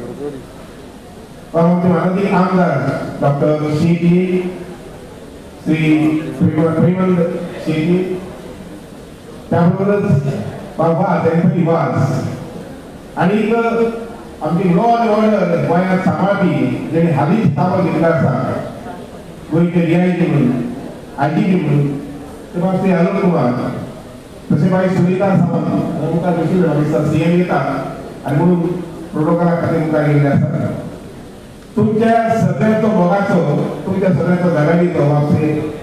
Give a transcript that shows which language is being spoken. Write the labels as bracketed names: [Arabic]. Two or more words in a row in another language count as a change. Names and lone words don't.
[Marathi] माननीय आमदार डॉक्टर शेट्टी श्री प्रेमंद शेट्टी त्याबरोबरच बाबा त्यांचा निवास आणि आमची [English] law and order [Konkani] गोंयांत सांबाळपी जेणे हालींच ताबो घेतला आसा गोंयचे DIG म्हणून IGP म्हणून ते मातशे अरुण कुमार तशें मागीर सुनीता सावंत मुखार बशिल्ले ऑफिसर CM येता आनी म्हणून प्रोटोकॉला खातीर मुखार गेल्ले आसा तुमच्या सगळ्यांचो मोगाचो तुमच्या सगळ्यांचो जागाडीचो वापसे